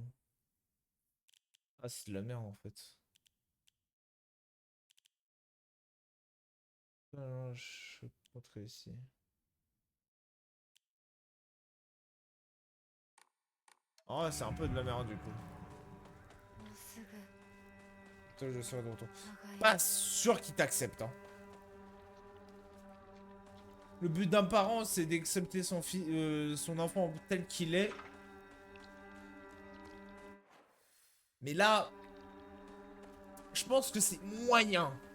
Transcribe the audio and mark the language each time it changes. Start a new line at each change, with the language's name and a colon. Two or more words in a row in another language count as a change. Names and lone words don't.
French: Ah c'est de la merde en fait. Non, je vais montrer ici. Ah ouais c'est un peu de la merde du coup.
Japanese: もうすぐ
French: Toi, je serai de retour.
Japanese: 長い
French: Pas sûr qu'il t'accepte hein. Le but d'un parent, c'est d'accepter son enfant tel qu'il est. Mais là, je pense que c'est moyen.